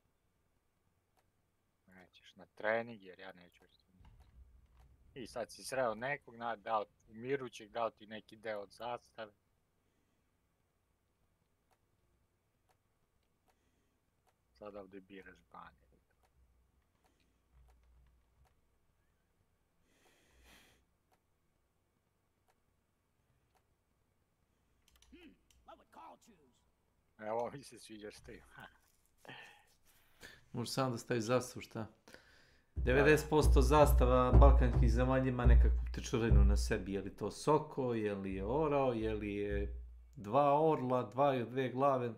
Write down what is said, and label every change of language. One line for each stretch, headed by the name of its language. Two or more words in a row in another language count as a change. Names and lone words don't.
Serbian: Nećeš na trening jer ja neću. I sad si sreo nekog, dao umirućeg, dao ti neki deo od zastave. Sad ovdje biraš banje.
English: What would Carl choose?
Serbian: Evo mi se sviđaš ti. Može samo da stavi zastavu, šta? 90% zastava balkanskih zemalja ima nekakvu tečurinu na sebi. Je li to soko, je li je orao, je li je dva orla, dve glave.